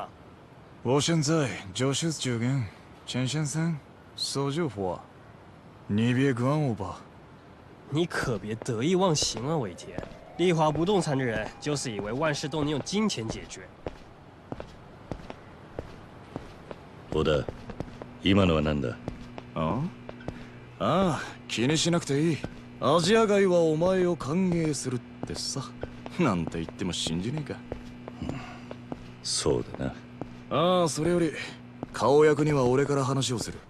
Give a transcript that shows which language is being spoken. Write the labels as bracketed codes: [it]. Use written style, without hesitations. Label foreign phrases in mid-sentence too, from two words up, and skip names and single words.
[zh] 我现在就是这个陈先生说句话，你别管我吧。你可别得意忘形啊，尾田。丽华不动产的人就是以为万事都能用金钱解决。 [ja] 小田、今のは何だ？ああ、気にしなくていい。アジア街はお前を歓迎するってさ。なんて言っても信じねえか。そうだな。ああ、それより顔役には俺から話をする。